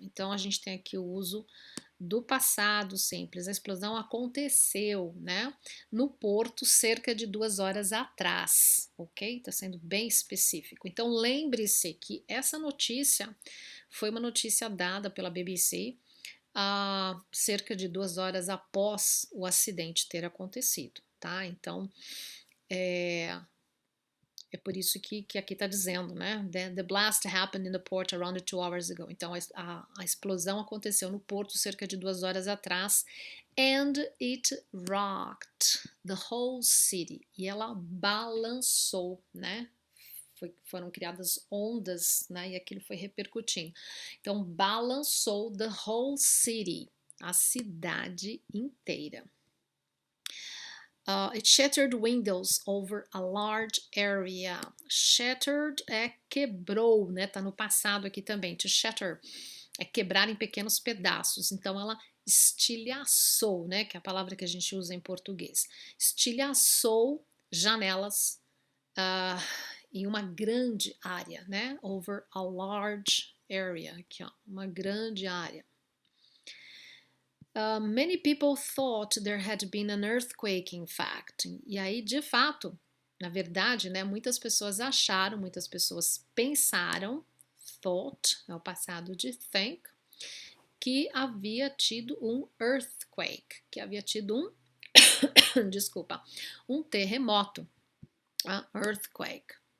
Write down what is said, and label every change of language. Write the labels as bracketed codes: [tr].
[pt] Então, a gente tem aqui o uso do passado simples. A explosão aconteceu, né, no porto cerca de 2 horas atrás, ok? Está sendo bem específico. Então, lembre-se que essa notícia foi uma notícia dada pela BBC cerca de 2 horas após o acidente ter acontecido, tá? Então, é por isso que aqui está dizendo, né? [en] The blast happened in the port around 2 hours ago. [pt] Então, a explosão aconteceu no porto cerca de 2 horas atrás. [en] And it rocked the whole city. [pt] E ela balançou, né? Foram criadas ondas, né? E aquilo foi repercutindo. Então, balançou [en] the whole city, [pt] a cidade inteira. [en] It shattered windows over a large area. [pt] Shattered é quebrou, né? Tá no passado aqui também. [en] To shatter [pt] é quebrar em pequenos pedaços. Então ela estilhaçou, né? Que é a palavra que a gente usa em português. Estilhaçou janelas em uma grande área, né? [en] Over a large area. [pt] Aqui, ó, uma grande área. [en] Many people thought there had been an earthquake, in fact. [pt] E aí, de fato, na verdade, né, muitas pessoas acharam, muitas pessoas pensaram, thought, é o passado de think, que havia tido um earthquake, que havia tido um, desculpa, um terremoto, earthquake.